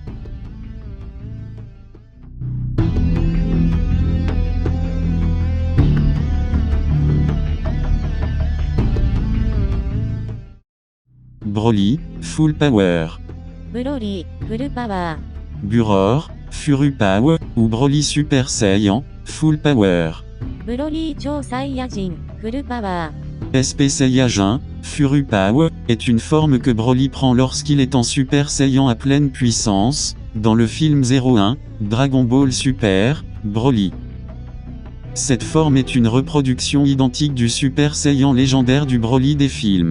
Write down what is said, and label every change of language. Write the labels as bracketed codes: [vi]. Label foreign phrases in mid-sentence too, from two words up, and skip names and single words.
[en] Broly, Full Power. [ja] ブロリー、フルパワー。 [fr] Buror, Furu Power, ou Broly Super Saiyan, [en] Full Power. [ja] ブロリー超サイヤ人、フルパワー。 [fr] SP Saiyajin, Furu Power, est une forme que Broly prend lorsqu'il est en Super Saiyan à pleine puissance, dans le film 01, Dragon Ball Super, Broly. Cette forme est une reproduction identique du Super Saiyan légendaire du Broly des films.